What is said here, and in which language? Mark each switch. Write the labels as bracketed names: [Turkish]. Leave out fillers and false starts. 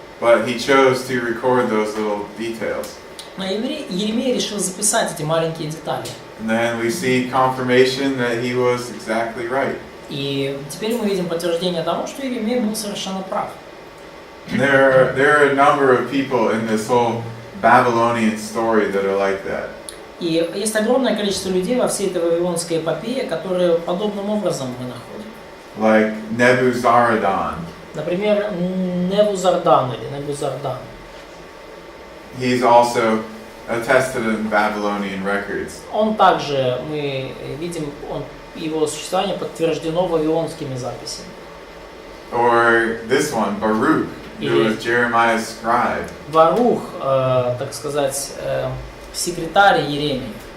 [English] but he chose to record those little details. [Russian] Но Иеремия решил записать эти маленькие детали. [English] And then we see confirmation that he was exactly right. [Russian] И теперь мы видим подтверждение того, что Иеремия был совершенно прав. [English] There are a number of people in this whole Babylonian story that are like that. [Russian] И есть огромное количество людей во всей этой вавилонской эпопее, которые подобным образом мы находим. [English] Like Nebuzaradan. [Russian] Например, Небузардан или Небузардан. [English] He's also attested in Babylonian records. [Russian] Он также, мы видим, его существование подтверждено вавилонскими записями. [English] Or this one, Baruch, who was Jeremiah's scribe. [Russian] Барух, так сказать, секретарь Иеремии.